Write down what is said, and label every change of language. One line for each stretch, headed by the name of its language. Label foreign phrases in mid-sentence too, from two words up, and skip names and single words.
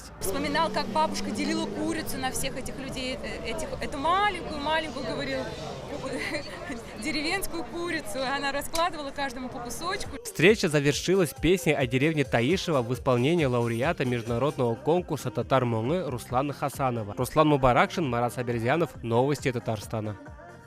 Russian: Вспоминал, как бабушка делила курицу на всех этих людей, эту маленькую, говорил, деревенскую курицу, она раскладывала каждому по кусочку. Встреча завершилась песней о деревне Таишево в исполнении лауреата международного конкурса «Татар Моңы» Руслана Хасанова. Руслан Мубаракшин, Марат Саберзянов. Новости Татарстана.